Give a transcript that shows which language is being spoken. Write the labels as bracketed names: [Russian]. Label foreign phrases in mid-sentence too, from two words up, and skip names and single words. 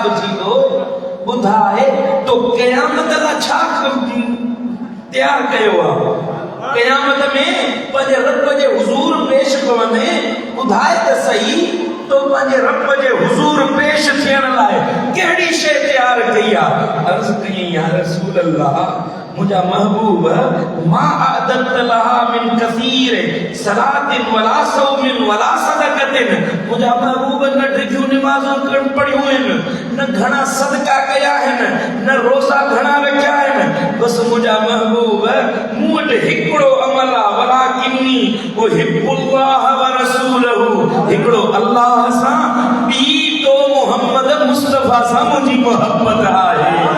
[Sindhi] थींदो ॿुधाए तो क़यामत लाइ छा तयार कयो आहे क़यामत में पंहिंजे रब जे हुज़ूर पेश पवंदे ॿुधाए त सही तो पंहिंजे रब जे हुज़ूर पेश थियण लाइ कहिड़ी शइ तयार कई आहे अर्ज़ कई [Arabic] يا رسول الله [Sindhi] मुझा महबूब [Arabic] ما أعددت لها من كثير صلاة ولا صوم ولا صدقة [Sindhi] मुझा महबूब न ढिघियूं नमाज़ूं पढ़ियूं आहिनि न घणा सदका कया आहिनि न रोज़ा घणा रखिया आहिनि बसि मुझा महबूब मूं वटि हिकिड़ो अमल आहे [Arabic] ولكني أحب الله ورسوله [Sindhi] हिकिड़ो अल्लाह सां ॿी तो मोहम्मद मुस्तफ़ा सां मुंहिंजी मोहब्बत आहे